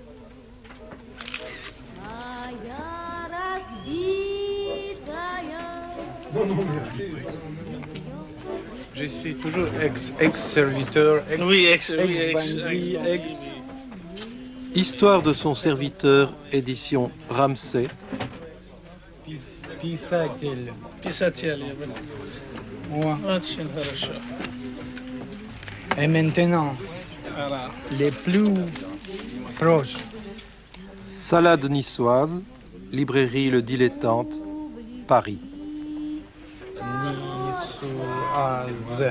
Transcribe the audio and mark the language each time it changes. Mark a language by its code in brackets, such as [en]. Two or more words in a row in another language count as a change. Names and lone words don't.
[fr] Je suis toujours ex-serviteur, ex-bandit, Histoire de son serviteur, édition Ramsay. [ru] ex-pисатель. Писатель, я бы. Очень хорошо. [fr] Et maintenant, Voilà. les plus proches. Salade niçoise, librairie Le Dilettante, Paris. Niçoise.